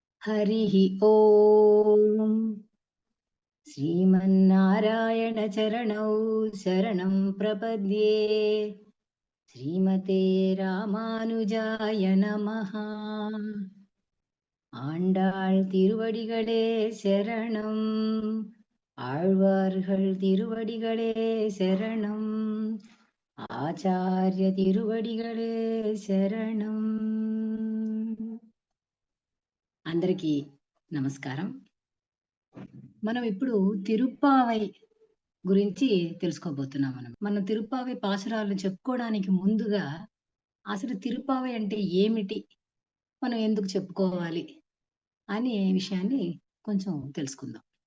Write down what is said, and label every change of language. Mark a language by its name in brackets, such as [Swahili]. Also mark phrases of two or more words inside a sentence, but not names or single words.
[Sanskrit] हरिः ॐ श्रीमन्नारायण चरणौ शरणं प्रपद्ये श्रीमते रामानुजाय नमः [Tamil] ஆண்டாள் திருவடிகளே சரணம் ஆழ்வார்கள் திருவடிகளே சரணம் ஆச்சார்ய திருவடிகளே சரணம். [Telugu] అందరికీ నమస్కారం. మనం ఇప్పుడు తిరుప్పావై గురించి తెలుసుకోబోతున్నాం. మనం తిరుప్పావై పాసురాలను చెప్పుకోవడానికి ముందుగా అసలు తిరుప్పావై అంటే ఏమిటి, మనం ఎందుకు చెప్పుకోవాలి అనే విషయాన్ని కొంచెం తెలుసుకుందాం.